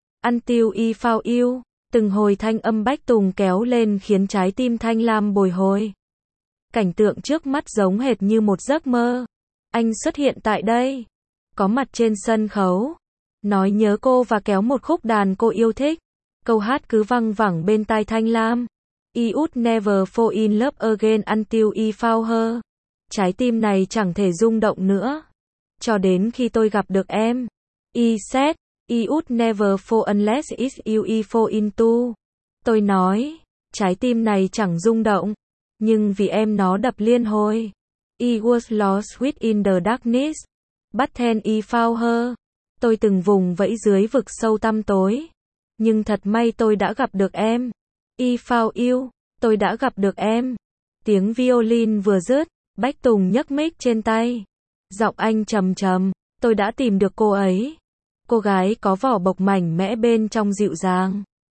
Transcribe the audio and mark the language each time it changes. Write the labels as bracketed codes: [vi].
[vi] Until I Found You. Từng hồi thanh âm Bách Tùng kéo lên khiến trái tim Thanh Lam bồi hồi. Cảnh tượng trước mắt giống hệt như một giấc mơ. Anh xuất hiện tại đây. Có mặt trên sân khấu. Nói nhớ cô và kéo một khúc đàn cô yêu thích. Câu hát cứ văng vẳng bên tai Thanh Lam. [en] I would never fall in love again until I found her. [vi] Trái tim này chẳng thể rung động nữa. Cho đến khi tôi gặp được em. [en] I said, I would never fall unless it's you I fall into. [vi] Tôi nói, trái tim này chẳng rung động. Nhưng vì em nó đập liên hồi. [en] I was lost within the darkness. But then I found her. [vi] Tôi từng vùng vẫy dưới vực sâu tăm tối. Nhưng thật may tôi đã gặp được em. [en] I found you, [vi] tôi đã gặp được em. Tiếng violin vừa dứt, Bách Tùng nhấc mic trên tay. Giọng anh trầm trầm, tôi đã tìm được cô ấy. Cô gái có vỏ bọc mảnh mẽ bên trong dịu dàng.